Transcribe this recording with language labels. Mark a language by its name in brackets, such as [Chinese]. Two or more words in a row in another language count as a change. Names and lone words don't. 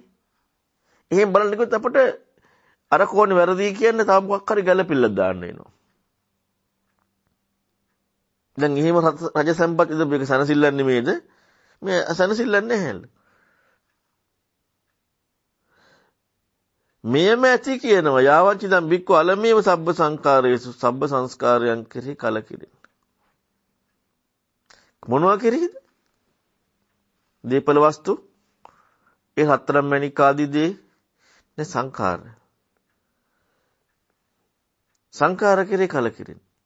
[Sinhala] එහෙන් බලන්න ගියොත් අපිට අර කෝණේ වැරදි කියන්නේ තව මොකක් හරි ගැළපෙල්ලක් දාන්න වෙනවා. දැන් එහෙම රජ සම්පත් ඉද මේක සැනසෙල්ලක් නෙමෙයිද? මේ සැනසෙල්ලක් නැහැ. මෙයම ඇති කියනවා [Pali] යාවංචි දම් බික්කු අලමේව සබ්බ සංකාරයේසු [Sinhala] සබ්බ සංස්කාරයන් කෙරෙහි කලකිරෙන මොනවා කෙරෙහිද දීපල වස්තු ඒ හතරම් මණික ආදී දේ නේ සංකාර කෙරෙහි කලකිරෙන